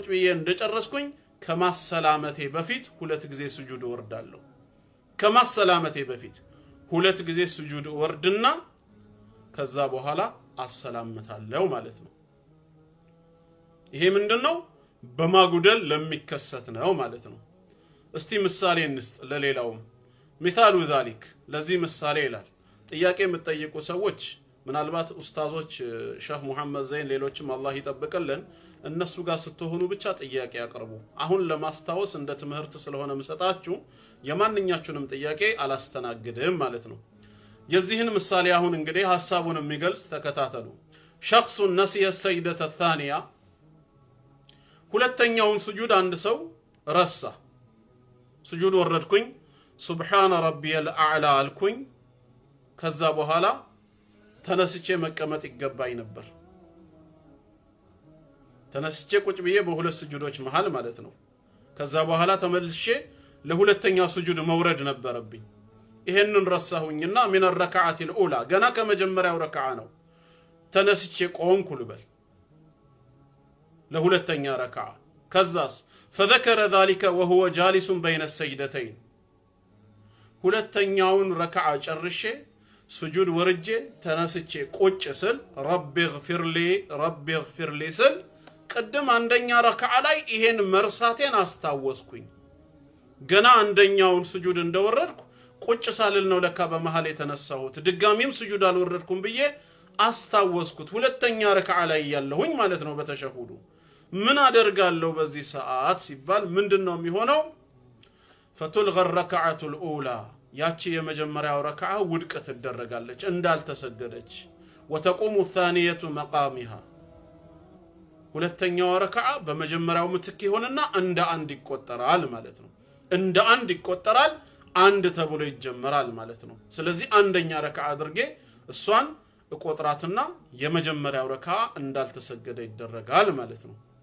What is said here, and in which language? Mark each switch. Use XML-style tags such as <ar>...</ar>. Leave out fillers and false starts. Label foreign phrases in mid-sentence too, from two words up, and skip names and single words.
<am>ብዬ እንደጨረስኩኝ ከማሰላመቴ በፊት ሁለት ጊዜ ሱጁድ ወርዳለሁ ከማሰላመቴ በፊት ሁለት ጊዜ ሱጁድ ወርድና ከዛ በኋላ አሰላምታለሁ ማለት ነው ይሄ ምንድነው በማጉደል ለሚከሰት ነው ማለት ነው እስቲ ምሳሌ እንስጥ ለሌላውም</am> <ar>مثال ذلك</ar> <am>ለዚህ ምሳሌ ይላል ጥያቄ የምትጠይቁ ሰዎች ምናልባት ኡስታዞች ሼህ መሐመድ ዘይን ሌሎችም አላህ ይጠብቀልን እነሱ ጋር ስትሆኑ ብቻ ጥያቄ ያቀርቡ አሁን ለማስታወስ እንደ ትምህርት ስለሆነ መሰጣችሁ የማንኛችሁንም ጥያቄ አላስተናግድም ማለት ነው የዚህን ምሳሌ አሁን እንግዲህ ሐሳቡን የሚገልጽ ተከታተሉ</am> <ar>شخص نسي السجدة الثانية</ar> <am>ሁለተኛውን ስጁድ አንድ ሰው ረሳ ስጁድ ወረድኩኝ</am> <ar>سبحان ربي الأعلى</ar> <am>አልኩኝ ከዛ በኋላ ተነስቼ መቀመጥ ይገባኝ ነበር ተነስቼ ቁጭ ብዬ በሁለት ስጁዶች መሃል ማለት ነው ከዛ በኋላ ተመልሼ ለሁለተኛው ስጁድ መውረድ ነበረብኝ ይሄንን ረሳሁኝና</am> <ar>من الركعه الاولى</ar> <am>ገና ከመጀመሪያው ረካዓ ነው ተነስቼ ቆምኩ ልበል ለሁለተኛ ረካዓ ከዛስ</am> <ar>فذكر ذلك وهو جالس بين السجدتين</ar> <am>ሁለተኛውን ረካዓ ጨርሼ ስጁድ ወርጄ ተነስቼ ቁጭ ስል</am> <ar>رب اغفر لي</ar> <am>ስል ቀደም አንደኛ ረካዓ ላይ ይሄን መርሳቴን አስታወስኩኝ ገና አንደኛውን ስጁድ እንደወረድኩ ቁጭ ሳልል ነው ለካ በመሃል የተነሳሁት ድጋሚም ስጁድ አልወረድኩም ብዬ አስታወስኩት ሁለተኛ ረካዓ ላይ ያለሁኝ ማለት ነው በተሸሁዱ ምን አደርጋለሁ በዚህ ሰዓት ሲባል ምንድነው የሚሆነው</am> <ar>فتلغى الركعه الاولى</ar> <am>ያቺ የመጀመሪያው ረካዓ ውድቅ ትደረጋለች እንዳልተሰገደች</am> <ar>وتقوم الثانيه مقامها</ar> <am>ሁለተኛው ረካዓ በመጀመሪያው ምትክ ይሆንና እንደ አንድ ይቆጠራል ማለት ነው እንደ አንድ ይቆጠራል አንድ ተብሎ ይጀመራል ማለት ነው ስለዚህ አንደኛ ረካዓ አድርጌ እሷን እቆጥራትና የመጀመሪያው ረካዓ እንዳልተሰገደ ይደረጋል ማለት ነው</am>